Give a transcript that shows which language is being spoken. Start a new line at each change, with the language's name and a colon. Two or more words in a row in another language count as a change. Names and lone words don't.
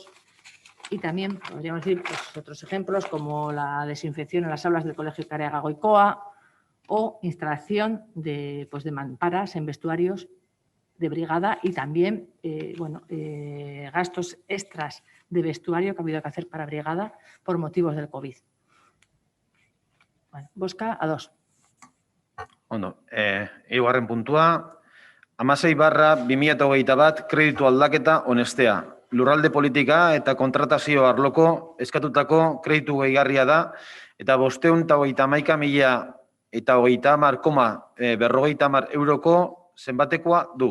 Spanish: Y también podríamos decir pues, otros ejemplos como la desinfección en las aulas del Colegio Careaga Goicoa o instalación de mamparas en vestuarios de brigada y también gastos extras de vestuario que ha habido que hacer para brigada por motivos del COVID.
Basque: Bueno, bozka ados. Ondo, hirugarren puntua, 16/2021 kreditu aldaketa onestea. Lurralde politika eta kontratazio arloko eskatutako kreditu gehigarria da eta 530.030,50 euroko zenbatekoa du.